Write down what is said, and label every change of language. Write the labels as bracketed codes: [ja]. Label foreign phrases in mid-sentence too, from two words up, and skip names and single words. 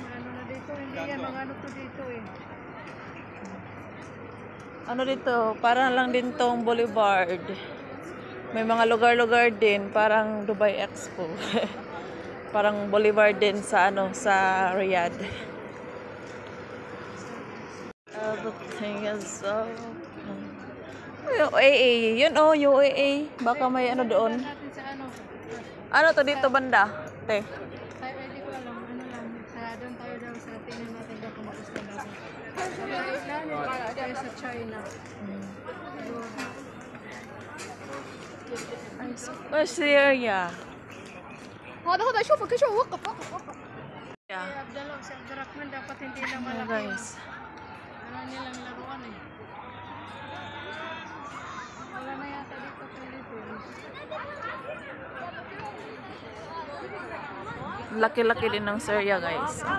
[tl] Ano dito? Parang lang din tong boulevard. May mga lugar-lugar din, parang Dubai Expo. Parang boulevard din sa sa Riyadh. [en] Everything is so UAE, yun UAE. [tl] Baka may doon. Ano to dito banda? Te. Hindi ko alam, lang. Doon tayo daw sa tingnan natin daw kung gusto daw. Tayo sa China. Syria. [ar] هذا شوفك شوف وقف [tl] Yeah. Abdallah si Abdurrahman dapat hindi na malaki. Guys. Ano nilang laruan eh. Wala na yata dito Philippines. Laki-laki din ng Syria guys.